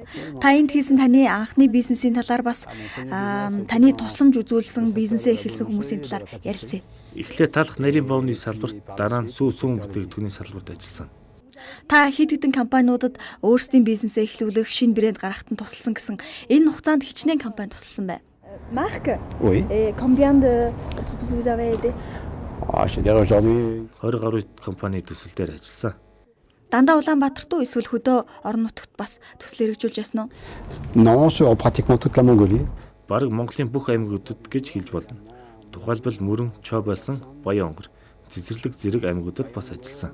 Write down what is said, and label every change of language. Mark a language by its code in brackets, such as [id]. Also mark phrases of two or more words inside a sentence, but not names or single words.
[mn] Та энд хийсэн таны анхны бизнесийн талаар бас таны тусламж үзүүлсэн бизнесээ эхэлсэн хүмүүсийн талаар ярилцъя. Эхлээд талах нарийн боовны салбарт, дараа нь сүүн бүтээгдэхүүний салбарт ажилласан. Та хэд хэдэн компаниудад өөрсдийн бизнесээ эхлүүлэх, шинэ брэнд гаргахад нь тусалсан гэсэн энэ хугацаанд хичнээн компани тусалсан байна. [fr] Marc? Oui. Et combien d'entreprises vous avez aidé? Je dirais aujourd'hui [mn] 20 гаруй компани төсөл дээр ажилласан. Дандаа Улаанбаатарт уу эсвэл хөдөө орон нутагт бас төсөл хэрэгжүүлж ясан уу? [fr] non, sur pratiquement toute la Mongolie. [mn] Бараг Монголын бүх аймагуудад гэж хэлж болно. Тухайлбал Мөрөн, Чоо байсан Баян онгор, Цэцэрлэг зэрэг аймагуудад бас ажилласан.